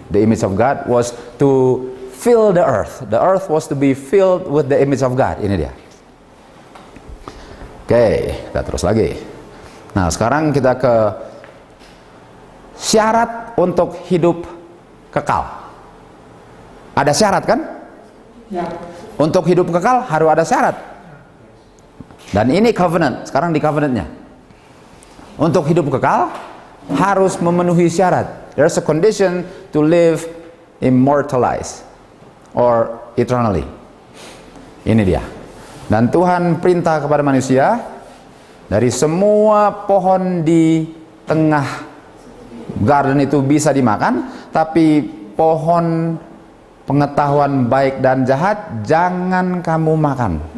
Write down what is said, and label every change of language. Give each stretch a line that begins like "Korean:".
English: The image of God was to fill the earth. The earth was to be filled with the image of God.
Indonesian: Ini dia. Oke, kita terus lagi. Nah, sekarang kita ke syarat untuk hidup kekal. Ada syarat, kan? Ya. Untuk hidup kekal harus ada syarat. Dan ini covenant. Sekarang di covenantnya. Untuk hidup kekal harus memenuhi syarat.
English: There's a condition to live immortalized or eternally.
Indonesian: Ini dia. Dan Tuhan perintah kepada manusia dari semua pohon di tengah garden itu bisa dimakan, tapi pohon pengetahuan baik dan jahat jangan kamu makan.